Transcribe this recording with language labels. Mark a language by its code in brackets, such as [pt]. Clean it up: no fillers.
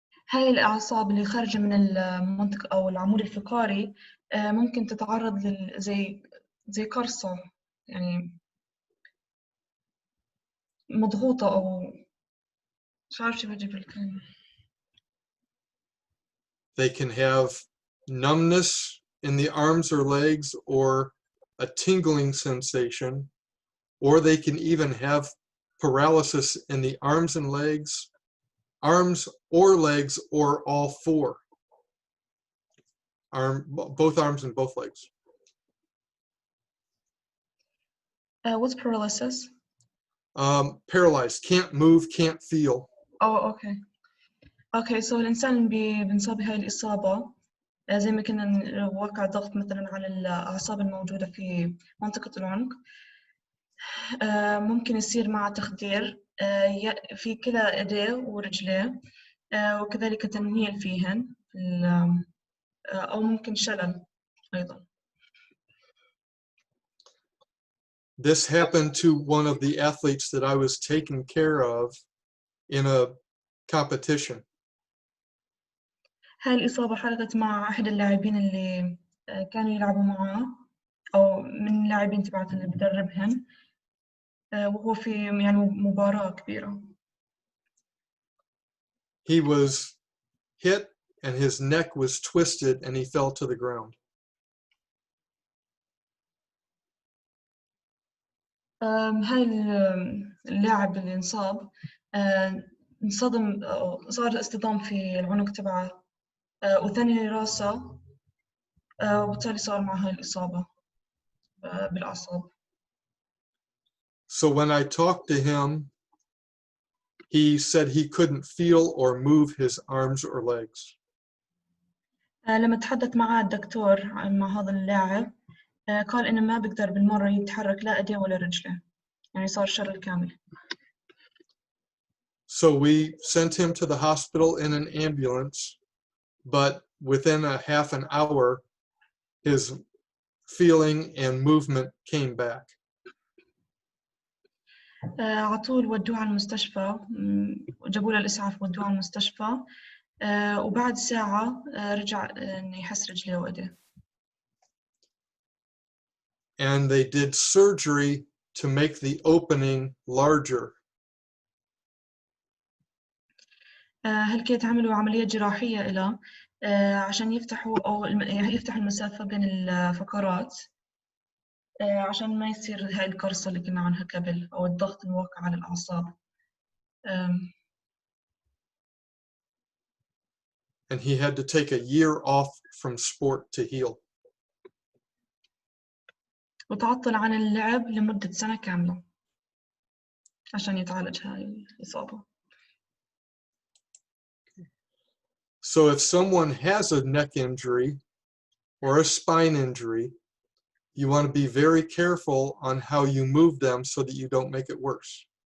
[ar] هاي الأعصاب اللي خارجة من المنطقة أو العمود الفقري ممكن تتعرض زي زي قرصة يعني مضغوطة أو مش عارفة شو بجيب الكلمة. [en] They can have numbness in the arms or legs or a tingling sensation, or they can even have paralysis in the arms and legs, arms or legs, or all four. Both arms and both legs. What's paralysis? Paralyzed, can't move, can't feel. Oh, okay. [ar] So الإنسان بنصاب بهاي الإصابة زي ما كنا نوقع ضغط مثلا على الأعصاب الموجودة في منطقة العنق. ممكن يصير مع تخدير في كلا إيديه ورجليه وكذلك تنميل فيهن أو ممكن شلل أيضا. [en] This happened to one of the athletes that I was taking care of in a competition. [ar] هاي الإصابة حدثت مع أحد اللاعبين اللي كانوا يلعبوا معه أو من اللاعبين تبعت اللي بدربهن وهو في يعني مباراة كبيرة. [en] He was hit and his neck was twisted and he fell to the ground. [ar] هاي اللاعب اللي انصاب انصدم أو صار اصطدام في العنق تبعه وثاني راسه وبالتالي صار معه هاي الإصابة بالأعصاب. [en] So when I talked to him, he said he couldn't feel or move his arms or legs. [ar] لما تحدث مع الدكتور مع هذا اللاعب قال إنه ما بيقدر بالمرة يتحرك لا إيديه ولا رجله يعني صار شلل كامل. [en] So we sent him to the hospital in an ambulance, but within a half an hour, his feeling and movement came back. [ar] على طول ودوه على المستشفى جابوا له الإسعاف ودوه على المستشفى وبعد ساعة رجع إنه يحس رجليه وإيديه. [en] And they did surgery to make the opening larger. [ar] هل كانت عملوا عملية جراحية له عشان يفتحوا أو يفتح المسافة بين الفقرات عشان ما يصير هاي القرصة اللي كنا عنها قبل أو الضغط الموقع على الأعصاب. [en] And he had to take a year off from sport to heal. [ar] وتعطل عن اللعب لمدة سنة كاملة عشان يتعالج هاي الإصابة. [en] So if someone has a neck injury or a spine injury, you want to be very careful on how you move them so that you don't make it worse.